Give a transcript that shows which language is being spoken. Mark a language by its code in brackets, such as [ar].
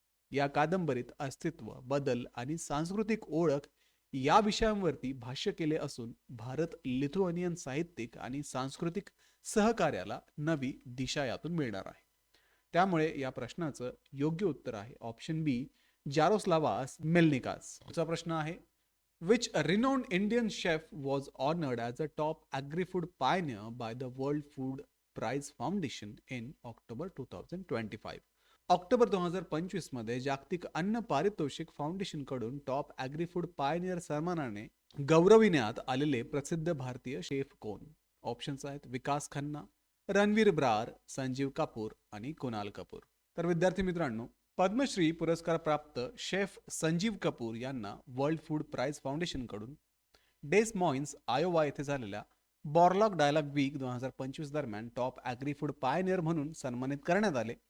[mr] या कादंबरीत अस्तित्व, बदल आणि सांस्कृतिक ओळख या विषयांवरती भाष्य केले असून भारत लिथुआनियन साहित्यिक आणि सांस्कृतिक सहकार्याला नवी दिशा यातून मिळणार आहे. त्यामुळे या प्रश्नाचं योग्य उत्तर आहे ऑप्शन बी, जारोस्लावास मेलनिकास. पुढचा प्रश्न आहे, [en] which renowned Indian chef was honored as a top agri-food pioneer by the World Food Prize Foundation in October 2025. [mr] October 2025 मध्ये जागतिक अन्न पारितोषिक फाउंडेशन कडून टॉप ॲग्री फूड पायनियर सन्मानाने गौरविण्यात आलेले प्रसिद्ध भारतीय शेफ कोण? ऑप्शन्स आहेत विकास खन्ना, रणवीर ब्रार, संजीव कपूर आणि कुणाल कपूर. तर विद्यार्थी मित्रांनो, पद्मश्री पुरस्कार प्राप्त शेफ संजीव कपूर यांना वर्ल्ड फूड प्राइज फाउंडेशन कडून डेस मॉइन्स आयोवा येथे झालेल्या बॉर्लॉग डायलॉग वीक 2025 दरम्यान टॉप ॲग्री फूड पायनियर म्हणून सन्मानित करण्यात आले.